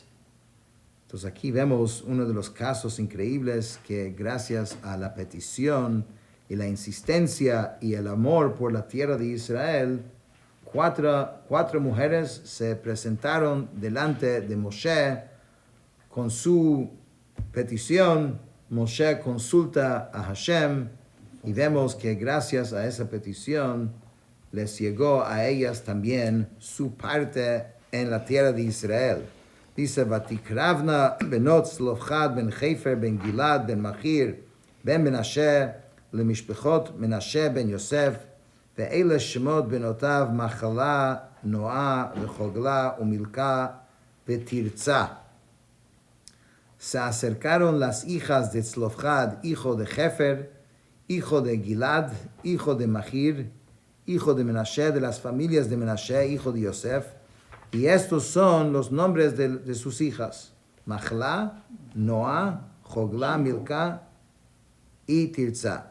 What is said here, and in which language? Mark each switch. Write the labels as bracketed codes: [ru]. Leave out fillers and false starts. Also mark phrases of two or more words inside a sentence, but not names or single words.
[es] Entonces, aquí vemos uno de los casos increíbles que gracias a la petición y la insistencia y el amor por la tierra de Israel, cuatro mujeres se presentaron delante de Moshe con su petición. Moshe consulta a Hashem y vemos que gracias a esa petición les llegó a ellas también su parte en la tierra de Israel. Dice, [he] ותקרבנה בנות צלפחד בן חפר בן גלעד בן מכיר בן מנשה למשפחת מנשה בן יוסף ואלה שמות בנתיו מחלה נעה וחגלה ומלכה ותרצה. [es] Se acercaron las hijas de Zlofchad, hijo de Hefer, hijo de Gilad, hijo de Machir, hijo de Menashe, de las familias de Menashe, hijo de Yosef, y estos son los nombres de sus hijas: Mahla, Noah, Jogla, Milka y Tirza.